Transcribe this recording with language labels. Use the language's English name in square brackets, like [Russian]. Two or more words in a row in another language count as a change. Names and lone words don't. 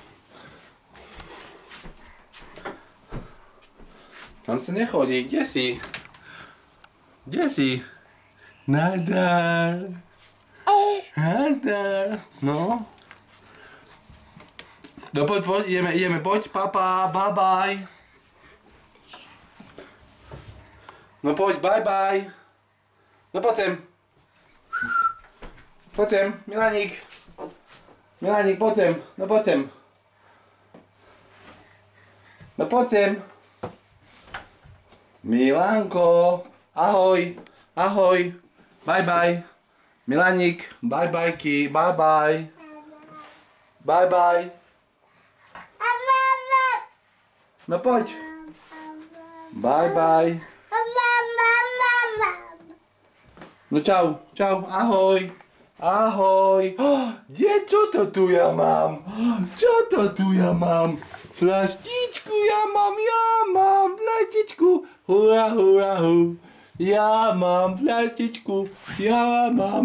[Slovak] Tam sa nechodí. Kde si? Kde si? Nazdar. Nazdar. No? No poď, ideme, poď, papa, [English] bye bye. [Slovak] No poď, [English] bye bye. [Slovak] No poď sem. Poď sem, Milaník. Milaník, poď sem, no poď sem. No poď sem. Milánko, ahoj, ahoj, [English] bye bye. [Slovak] Milaník, [English] bye bye [Slovak] ki, [English] bye bye. Bye bye. [Slovak] No poď. [English] Bye bye. [Slovak] No čau, čau, ahoj. Ahoj. Čo to tu ja mám? Čo to tu ja mám? Flaštičku ja mám flaštičku. Hurá, hurá, hu. Ja mám flaštičku, ja mám.